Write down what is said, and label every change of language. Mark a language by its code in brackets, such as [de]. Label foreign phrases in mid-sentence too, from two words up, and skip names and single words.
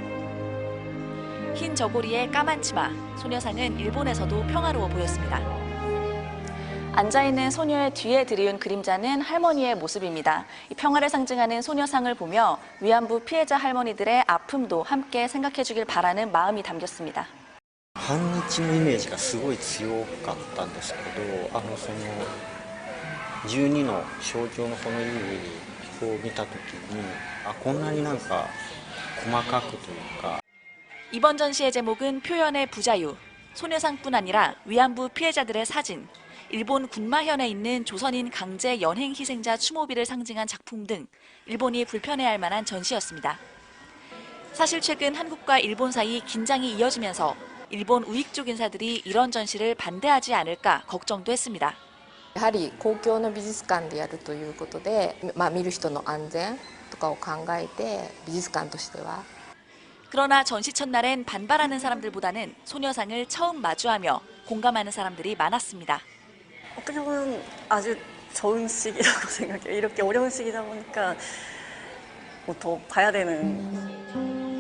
[ko] 흰 저고리에 까만 치마, 소녀상은 일본에서도 평화로워 보였습니다. 앉아있는 소녀의 뒤에 들이운 그림자는 할머니의 모습입니다. 이 평화를 상징하는 소녀상을 보며 위안부 피해자 할머니들의 아픔도 함께 생각해주길 바라는 마음이 담겼습니다. [ja] 反日のイメージがすごい強かったんですけど、その12の象徴のその意味を見たときに、こんなになんか細かくというか。 [ko] 이번 전시의 제목은 표현의 부자유. 소녀상뿐 아니라 위안부 피해자들의 사진, 일본 군마현에 있는 조선인 강제 연행 희생자 추모비를 상징한 작품 등 일본이 불편해할 만한 전시였습니다. 사실 최근 한국과 일본 사이 긴장이 이어지면서 일본 우익 쪽 인사들이 이런 전시를 반대하지 않을까 걱정도 했습니다. [ja] やはり公共の美術館でやるということで、見る人の安全とかを考えて美術館としては [ko] 그러나 전시 첫날엔 반발하는 사람들보다는 소녀상을 처음 마주하며 공감하는 사람들이 많았습니다. 어떻게 보면 아주 좋은 시기라고 생각해요. 이렇게 어려운 시기다 보니까 더 봐야 되는.